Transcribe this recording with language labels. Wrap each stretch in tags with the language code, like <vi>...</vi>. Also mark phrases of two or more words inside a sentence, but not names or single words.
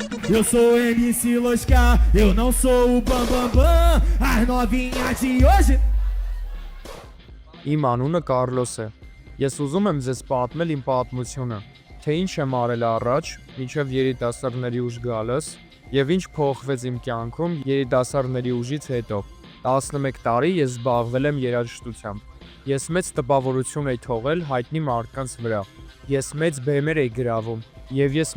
<pt>Eu sou MC Losca, eu não sou o Bambambam. As novinhas de hoje.</pt> <hy>Իմ անունը Կարլոս է։ Ես ուզում եմ ձեզ պատմել իմ պատմությունը, թե ինչ եմ արել առաջ, մինչև երիտասարդների ուժ գալս, եւ ինչ փոխվեց իմ կյանքում երիտասարդների ուժից հետո։ 11 տարի ես զբաղվել եմ երաժշտությամբ։ Ես մեծ տպավորություն էի թողել հայտնի մարդկանց վրա։ Ես մեծ բեմեր էի գրավում, եւ ես</hy>